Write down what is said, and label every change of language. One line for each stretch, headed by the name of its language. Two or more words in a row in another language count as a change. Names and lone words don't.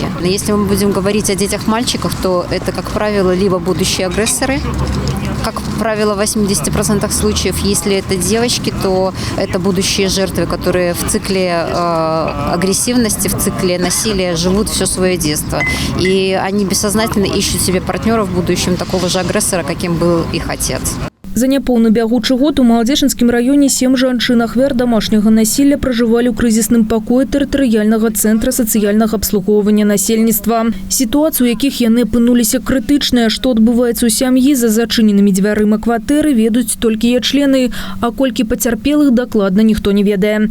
Russian: Если мы будем говорить о детях-мальчиках, то это, как правило, либо будущие агрессоры, как правило, в 80% случаев, если это девочки, то это будущие жертвы, которые в цикле агрессивности, в цикле насилия живут все свое детство. И они бессознательно ищут себе партнера в будущем такого же агрессора, каким был их отец.
Belarusian: За няпоўны бягучы год у Маладзечынскім раёне 7 жанчын ахвяр домашняга насилля пражывалі ў крызісным пакоі тэрытарыяльнага цэнтра сацыяльнага абслугоўвання насельніцтва. Сітуацыю, у якіх яны апынуліся крытычныя, што адбываецца ў сям'і за зачыненымі дзвярыма кватэры, ведаюць толькі яе члены, а колькі пацярпелых дакладна ніхто не ведае.